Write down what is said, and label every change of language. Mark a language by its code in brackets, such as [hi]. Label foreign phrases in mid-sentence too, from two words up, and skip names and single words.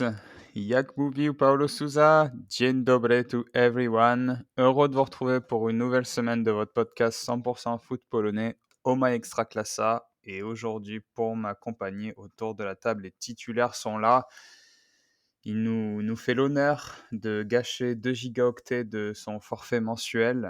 [pl] Jak mówił Paulo Souza, dzień dobry [en] to everyone. [fr] Heureux de vous retrouver pour une nouvelle semaine de votre podcast 100% foot polonais, Oma Extraclassa. Et aujourd'hui, pour m'accompagner autour de la table, les titulaires sont là. Il nous fait l'honneur de gâcher 2 gigaoctets de son forfait mensuel.